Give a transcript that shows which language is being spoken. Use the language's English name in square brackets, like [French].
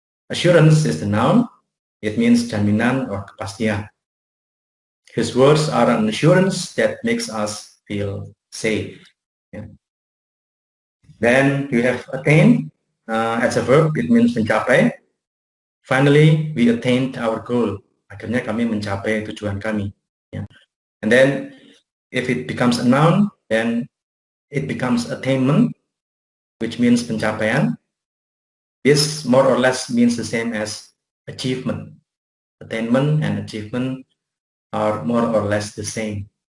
[English] Assurance is the noun. It means [Indonesian] jaminan [English] or [Indonesian] kepastian. [English] His words are an assurance that makes us feel safe. Then you have attain as a verb. It means [Indonesian] mencapai. [English] Finally, we attained our goal. [Indonesian] Akhirnya kami mencapai tujuan kami. [English] And then if it becomes a noun, then it becomes attainment, which means [Indonesian] pencapaian. [English] This more or less means the same as achievement. Attainment and achievement are more or less the same.